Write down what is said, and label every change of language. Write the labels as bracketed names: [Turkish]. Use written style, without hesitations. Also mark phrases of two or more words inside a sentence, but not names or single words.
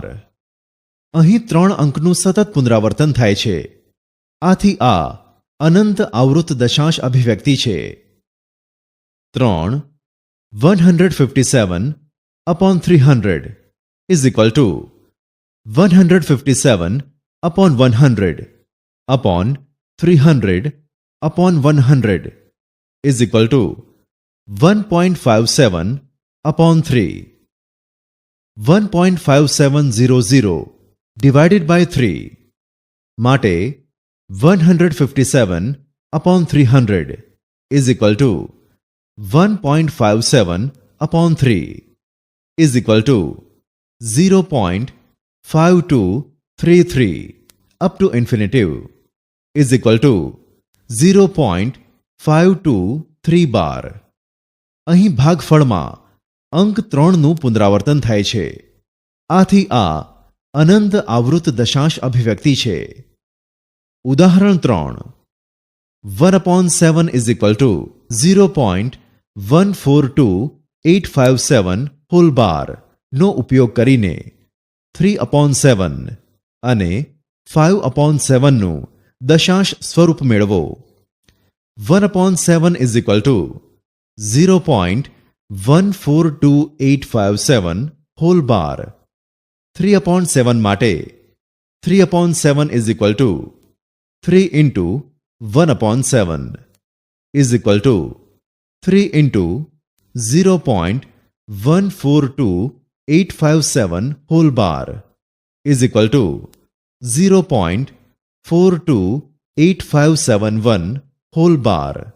[Gujarati] અહીં 3 અંકનું સતત પુનરાવર્તન થાય છે. આથી આ અનંત આવૃત દશાંશ અભિવ્યક્તિ છે. [English] 3. 157/300 is equal to 157/100 upon 300/100 is equal to 1.57/3. 1.5700 divided by 3 માટે 157/300 is equal to 1.57/3 is equal to 0.5233 up to infinitive is equal to 0.523 બાર. [Gujarati] અહીં ભાગફળમાં અંક 3નું પુનરાવર્તન થાય છે. આથી આ અનંત આવૃત દશાંશ અભિવ્યક્તિ છે. ઉદાહરણ 3. 1/7 [English] is equal to [Gujarati] 0.142857 [English] whole bar [Gujarati] નો ઉપયોગ કરીને 3/7 અને 5/7 નું દશાંશ સ્વરૂપ મેળવો. [English] 1/7 is equal to 0.142857 whole bar. 3/7 માટે 3/7 is equal to 3 into 1/7 is equal to 3 into 0.14287 whole bar is equal to 0.428571 whole bar.